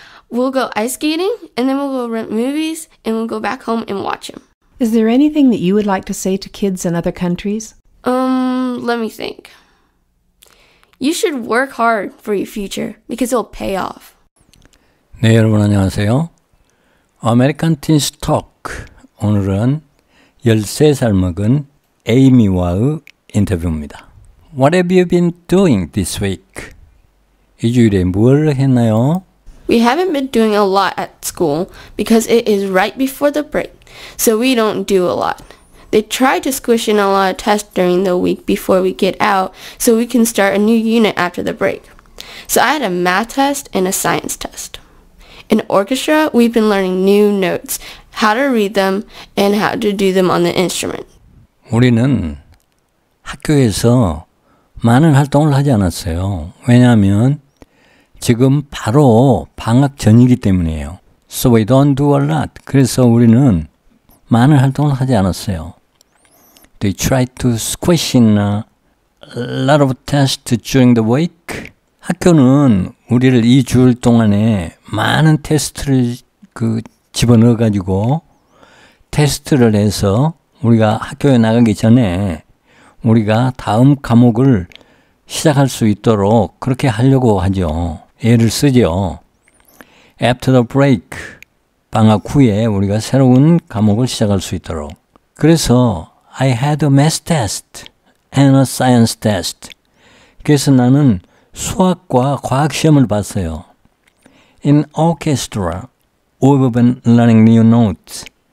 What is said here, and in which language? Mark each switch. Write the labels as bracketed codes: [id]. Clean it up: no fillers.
[en] We'll go ice skating, and then we'll go rent movies, and we'll go back home and watch them. Is there anything that you would like to say to kids in other countries? Let me think. You should work hard for your future because it'll pay off. [ko] 네, 여러분 안녕하세요. American Teens Talk. 오늘은 13살 먹은 에이미와의 인터뷰입니다. [en] What have you been doing this week? [ko] 이 주일에 뭘 했나요? [en] We haven't been doing a lot at school because it is right before the break, so we don't do a lot. They try to squish in a lot of tests during the week before we get out so we can start a new unit after the break. So I had a math test and a science test. In orchestra, we've been learning new notes, how to read them, and how to do them on the instrument. [ko] 우리는 학교에서 많은 활동을 하지 않았어요. 왜냐하면 지금 바로 방학 전이기 때문이에요. [en] So we don't do a lot. [ko] 그래서 우리는 많은 활동을 하지 않았어요. [en] They try to squish in a lot of tests during the week. [ko] 학교는 우리를 이 주일 동안에 많은 테스트를 집어넣어 가지고 테스트를 해서 우리가 학교에 나가기 전에 우리가 다음 과목을 시작할 수 있도록 그렇게 하려고 하죠. 애를 쓰죠. [en] After the break, [ko] 방학 후에 우리가 새로운 과목을 시작할 수 있도록. 그래서 [en] I had a math test and a science test. [ko] 그래서 나는 수학과 과학 시험을 봤어요. [en] In orchestra, we've been learning new notes.